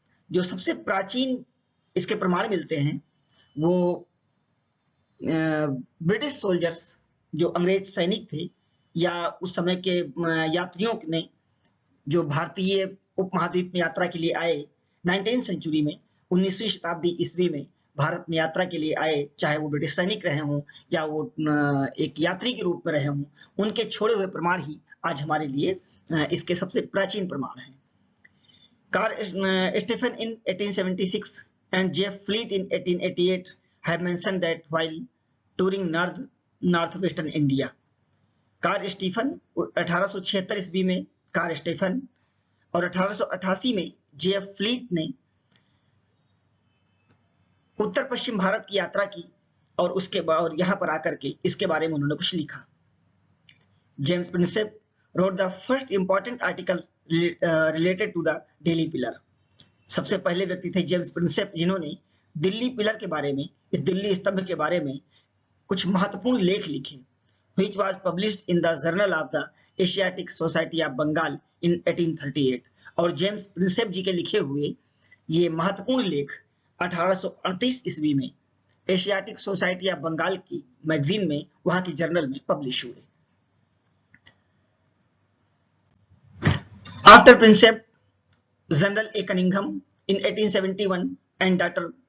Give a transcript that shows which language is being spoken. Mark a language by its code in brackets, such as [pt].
[hi] जो सबसे प्राचीन इसके प्रमाण मिलते हैं वो ब्रिटिश सोल्जर्स, जो अंग्रेज सैनिक थे, या उस समय के यात्रियों ने जो भारतीय उपमहाद्वीप में यात्रा के लिए आए 19th सेंचुरी में, 19वीं शताब्दी ईस्वी में भारत में यात्रा के लिए आए, चाहे वो ब्रिटिश सैनिक रहे हों या वो एक यात्री के रूप में रहे हों, उनके छोड़े हुए प्रमाण ही आज हमारे लिए इसके सबसे प्राचीन प्रमाण हैं। [en] Carl Stephen in 1876 and Jeff Fleet in 1888 have mentioned that while touring northwestern India। [hi] Karl Stephen 1876 ईस्वी में कार्ल स्टीफन और 1888 में जेएफ फ्लीट ने उत्तर पश्चिम भारत की यात्रा की और उसके बाद यहां पर आकर के इसके बारे में उन्होंने कुछ लिखा। [en] James Prinsep wrote the first important article related to the Delhi pillar. [hi] सबसे पहले व्यक्ति थे जेम्स प्रिंसेप, जिन्होंने दिल्ली पिलर के बारे में, इस दिल्ली स्तंभ के बारे में कुछ महत्वपूर्ण लेख लिखे। [en] which was published in the Journal of the Asiatic Society of Bengal in 1838। [hi] और जेम्स प्रिंसेप जी के लिखे हुए ये महत्वपूर्ण लेख 1838 ईस्वी में एशियाटिक सोसाइटी ऑफ बंगाल की मैगजीन में, वहां की जर्नल में पब्लिश हुए। [en] After Prinsep, general A Cunningham in 1871 and Dr.